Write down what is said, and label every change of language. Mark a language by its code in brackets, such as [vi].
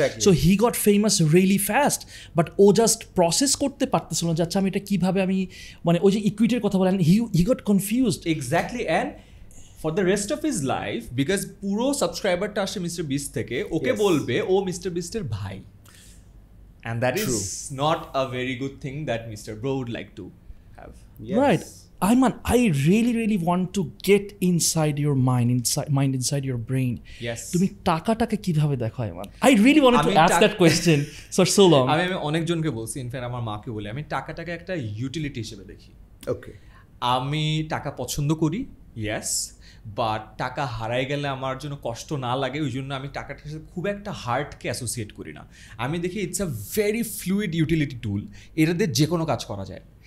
[en] so he got famous really fast, [bn] but O just process করতে পারতেছিল না, যাচ্ছে আমি এটা কিভাবে আমি মানে ওই যে ইকুইটির কথা বলেন, [en] He got confused. Exactly, and for the rest of his life, because [bn] পুরো সাবস্ক্রাইবারটা আসে মিস্টার বিস্ট থেকে, ওকে বলবে ও মিস্টার বিস্টের ভাই, [en] And that is not a very good thing that mister bro would like to have, right? Ayman, I really want to get inside your mind, inside your brain. Yes. [bn] তুমি টাকাটাকে কিভাবে দেখো Ayman? [en] I really wanted to ask that question for so long. [bn] আমি অনেকজনকে বলছি, in fact আমার মাকে বলি, আমি টাকাটাকে একটা ইউটিলিটি হিসেবে দেখি। [en] okay, [bn] আমি টাকা পছন্দ করি, ইয়েস, বাট টাকা হারাই গেলে আমার জন্য কষ্ট না লাগে, ওই জন্য আমি টাকাটার সাথে খুব একটা হার্টকে অ্যাসোসিয়েট করি না। আমি দেখি [en] it's a very fluid utility tool, [bn] এটাতে যে কোনো কাজ করা যায়।